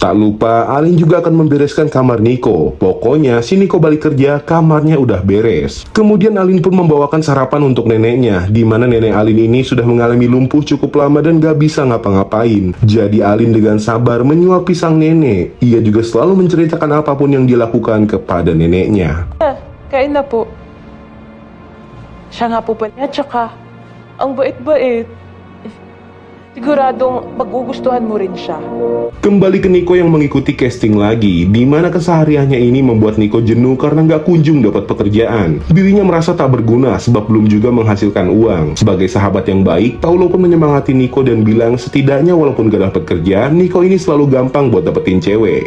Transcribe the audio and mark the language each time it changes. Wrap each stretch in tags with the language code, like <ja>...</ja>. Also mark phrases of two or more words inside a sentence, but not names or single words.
<id>Tak lupa, Alin juga akan membereskan kamar Nico. Pokoknya, si Nico balik kerja, kamarnya udah beres. Kemudian Alin pun membawakan sarapan untuk neneknya, di mana nenek Alin ini sudah mengalami lumpuh cukup lama dan gak bisa ngapa-ngapain. Jadi Alin dengan sabar menyuap pisang nenek. Ia juga selalu menceritakan apapun yang dilakukan kepada neneknya.</id> <tl>Kain na po. Siya nga po pa niya, tsaka ang bait-bait. Siguradong magugustuhan mo rin siya.</tl> <id>Kembali ke Nico yang mengikuti casting lagi, di mana kesehariannya ini membuat Nico jenuh karena nggak kunjung dapat pekerjaan. Dirinya merasa tak berguna sebab belum juga menghasilkan uang. Sebagai sahabat yang baik, Paulo pun menyemangati Nico dan bilang setidaknya walaupun gak dapat kerja, Nico ini selalu gampang buat dapetin cewek.</id>